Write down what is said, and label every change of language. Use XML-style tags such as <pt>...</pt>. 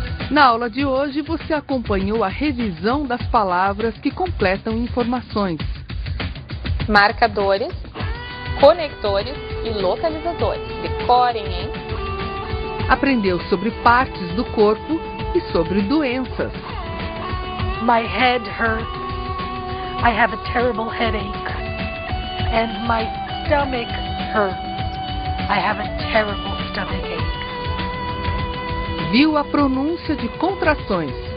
<pt>Na aula de hoje, você acompanhou a revisão das palavras que completam informações. Marcadores, conectores e localizadores. Decorem, hein? Aprendeu sobre partes do corpo e sobre doenças.</pt> <en>My head hurts. I have a terrible headache. And my stomach hurts. I have a terrible stomachache.</en> <pt>Viu a pronúncia de contrações.</pt>